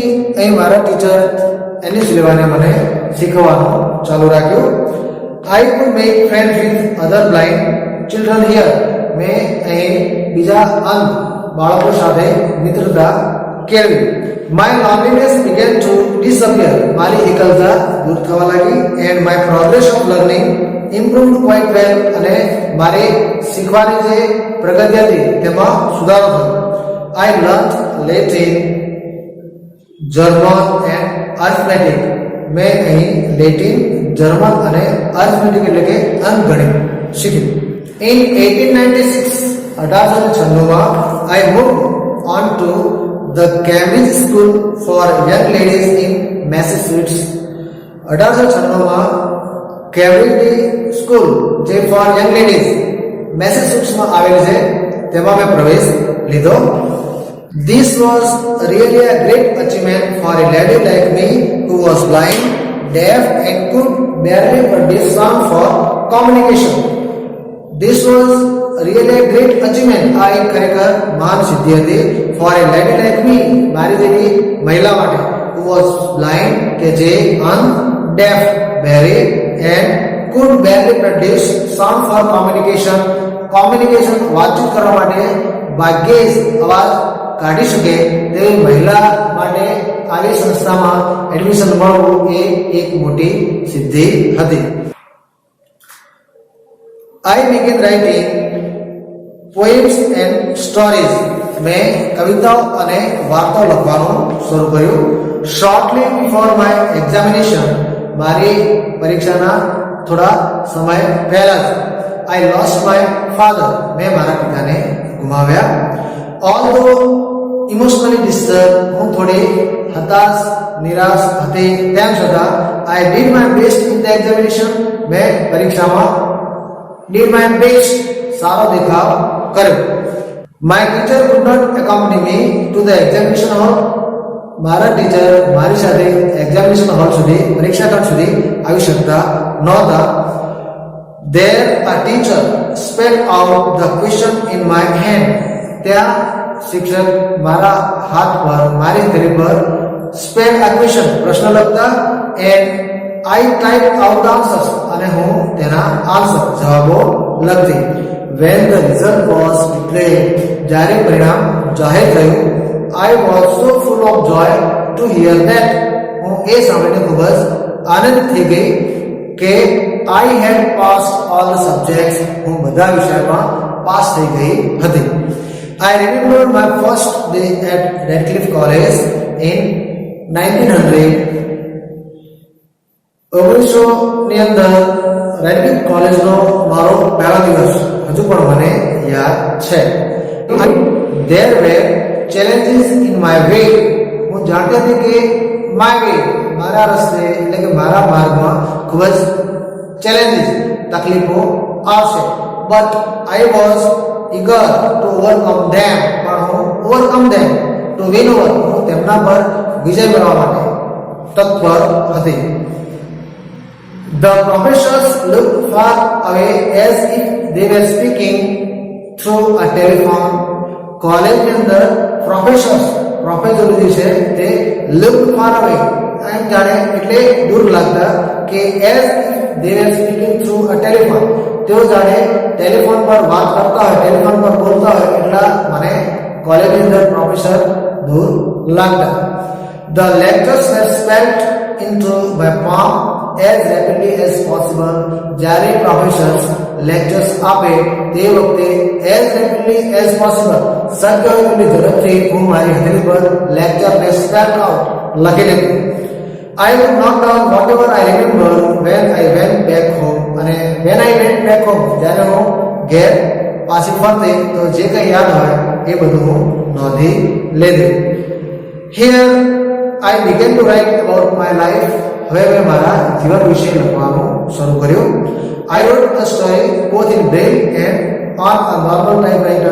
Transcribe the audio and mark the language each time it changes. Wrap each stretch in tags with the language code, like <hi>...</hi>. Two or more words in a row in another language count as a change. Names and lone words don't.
<gu>અહીં મારા ટીચર એની સુલેવાને મને શીખવવાનું ચાલુ રાખ્યું.</gu> <en>I could make friend with other blind children here.</en> <gu>મેં અહીં બીજા અંધ બાળકો સાથે મિત્રતા કેળવી.</gu> <en>My loneliness began to disappear.</en> <gu>મારી એકલતા દૂર થવા લાગી.</gu> <en>And my progress of learning improved quite well.</en> <gu>અને મારી શીખવાની જે પ્રગતિ હતી તેમાં સુધારો થયો.</gu> <en>I learned Latin, German and arithmetic.</en> <gu>મેં અહીં લેટિન, જર્મન અને અર્થમેટિક એટલે કે અંકગણિત શીખ્યું.</gu> <en>In 1896 I moved on to the Cambridge School for Young Ladies in Massachusetts.</en> <gu>1896 કેમ્બ્રિજ સ્કૂલ જે ફોર યંગ લેડીઝ મેસેચ્યુસેટ્સમાં આવેલી છે તેમાં મેં પ્રવેશ લીધો.</gu> <en>This was really a great achievement for a lady like me who was blind, deaf and could barely produce sound for communication. This was really a great achievement.</en> <gu>આ એક ખરેખર મહાન સિદ્ધિ હતી</gu> <en>for a lady like me,</en> <gu>મારી જેવી મહિલા માટે,</gu> <en>who was blind</en> <gu>કે જે અંધ,</gu> <en>deaf barely and could barely produce sound for communication.</en> <gu>communication વાતચીત કરવા માટે ભાગ્યે જ અવાજ કાઢી શકે તેવી મહિલા માટે આવી સંસ્થામાં એડમિશન મળવું એ એક મોટી સિદ્ધિ હતી.</gu> <en>I began writing poems and stories.</en> <gu>મેં કવિતાઓ અને વાર્તાઓ લખવાનું શરૂ કર્યું.</gu> <en>Shortly before my examination,</en> <gu>મારી પરીક્ષાના થોડા સમય પહેલા જ</gu> <en>I lost my father.</en> <gu>મેં મારા પિતાને ગુમાવ્યા.</gu> <en>Although emotionally disturbed,</en> <gu>હું થોડી હતાશ, નિરાશ હતી, તેમ છતાં</gu> <en>I did my best in the examination.</en> <gu>મેં પરીક્ષામાં</gu> <en>did my best,</en> <gu>સારો દેખાવ કર્યો.</gu> <en>My teacher could not accompany me to the examination hall.</en> <gu>મારા ટીચર મારી સાથે</gu> <en>examination hall</en> <gu>સુધી, પરીક્ષા કક્ષ સુધી આવી શકતા નહોતા.</gu> <en>There a teacher spelled out the question in my hand.</en> <gu>ત્યાં શિક્ષક મારા હાથ પર, મારી હથેળી પર</gu> <en>spell a question,</en> <gu>પ્રશ્ન લખતા,</gu> <en>and I typed out the answers.</en> <gu>અને હું તેના આન્સર, જવાબો લખતી.</gu> <en>When the result was declared,</en> <gu>જ્યારે પરિણામ જાહેર થયું,</gu> <en>I was so full of joy to hear that.</en> <gu>હું એ સાંભળીને ખૂબ જ આનંદ થઈ ગઈ કે</gu> <en>I had passed all the subjects.</en> <gu>હું બધા વિષયમાં પાસ થઈ ગઈ હતી.</gu> <en>I remember my first day at Radcliffe College in 1900.</en> <gu>1900 ની અંદર રેડક્લિફ કોલેજનો મારો પહેલો દિવસ હજુ પણ મને યાદ છે.</gu> <en>There were challenges in my way.</en> <gu>હું જાણતી હતી કે</gu> <en>my way</en> <gu>મારા રસ્તે એટલે કે મારા માર્ગમાં ખૂબ જ challenges તકલીફો આવશે.</gu> <en>But I was eager to overcome them.</en> <gu>પણ હું</gu> <en>overcome them to win over</en> <gu>હું તેમના પર વિજય મેળવવા માટે તત્પર હતી.</gu> <en>The professors looked far away as if they were speaking through a telephone.</en> <gu>College ની અંદર પ્રોફેસરો જે છે તે</gu> <en>looked far away</en> <gu>એમ જાણે એટલે દૂર લાગતા કે</gu> <en>as if they were speaking through a telephone.</en> <gu>તેઓ જાણે ટેલિફોન પર વાત કરતા હોય, ટેલિફોન પર બોલતા હોય એટલા મને કોલેજની અંદર પ્રોફેસર દૂર લાગતા.</gu> <en>The lectures were spelled into my palm as rapidly as possible.</en> <gu>જ્યારે પ્રોફેસર્સ લેક્ચર્સ આપે તે વખતે</gu> <en>as rapidly as possible</en> <gu>શક્ય હોય તેટલી ઝડપથી હું મારી હથેળી પર લેક્ચરને</gu> <en>spell out</en> <gu>લખી લેતો.</gu> <en>I would note down whatever I remember when I went back home.</en> <gu>અને</gu> <en>when I went back home</en> <gu>જ્યારે હું ઘેર પાછી ફરતે તો જે કંઈ યાદ હોય એ બધું હું નોંધી લેતો.</gu> <en>Here I began to write about my life.</en> <gu>હવે મેં મારા જીવન વિશે લખવાનું શરૂ કર્યું.</gu> <en>I wrote the story both in braille and on a normal typewriter.</en>